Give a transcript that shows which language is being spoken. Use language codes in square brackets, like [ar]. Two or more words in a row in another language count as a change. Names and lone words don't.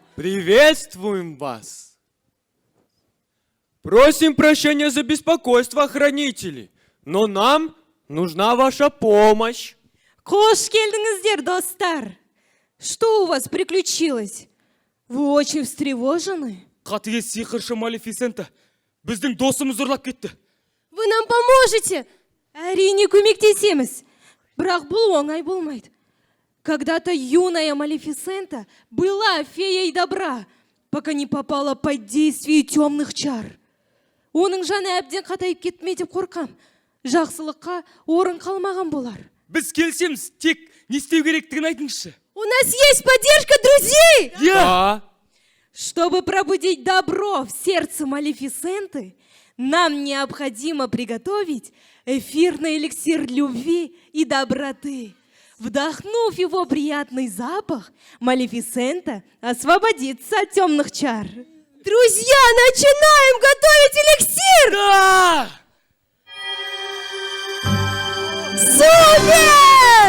[ru] Приветствуем вас. Просим прощения за беспокойство, хранители, но нам нужна ваша помощь. [kk] Қош келдіңіздер, достар. [ru] Что у вас приключилось? Вы очень встревожены? [kk] Қатыгез сиқыршы Малефисента біздің досымыз ұрлап кетті. [ru] Вы нам поможете? [kk] Әрине көмектесеміз. Бірақ бұл оңай болмайды. [ru] Когда-то юная Малефисента была феей добра, пока не попала под действие темных чар. [kk] Оның жаны әбден қатайып кетме деп қорқам. Жақсылыққа орын қалмаған болар. Біз келсеміз, тек не істеу керектігін айтыңызшы. [ru] У нас есть поддержка друзей! Да. Чтобы пробудить добро в сердце Малефисенты, нам необходимо приготовить эфирный эликсир любви и доброты. Вдохнув его приятный запах, Малефисента освободится от темных чар. Друзья, начинаем готовить эликсир! Да! Супер!